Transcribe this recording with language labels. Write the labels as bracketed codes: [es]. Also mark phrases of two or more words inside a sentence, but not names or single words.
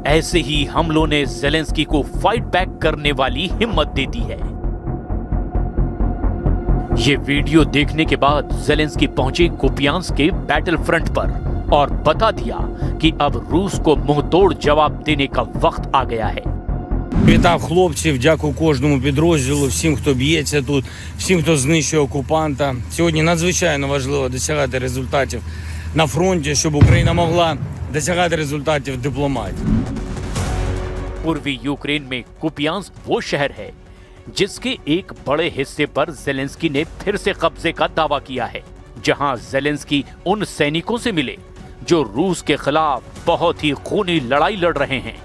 [hi] ऐसे ही हमलों ने ज़ेलेंस्की को [en] fight back [hi] करने वाली हिम्मत दे दी है। ये वीडियो देखने के बाद ज़ेलेंस्की पहुंचे कुपियांस्क के [en] battle front [hi] पर और बता दिया कि अब रूस को मुंहतोड़ जवाब देने का वक्त आ गया है। [uk] Вітав хлопців, дякую кожному підрозділу, всім, хто б'ється тут, всім, хто знищує окупанта. Сьогодні надзвичайно важливо досягати результатів на фронті, щоб Україна могла досягати результатів в дипломатії. [hi] पूर्वी यूक्रेन में कुपियांस्क वो शहर है जिसके एक बड़े हिस्से पर जेलेंस्की ने फिर से कब्जे का दावा किया है, जहां जेलेंस्की उन सैनिकों से मिले जो रूस के खिलाफ बहुत ही खूनी लड़ाई लड़ रहे हैं।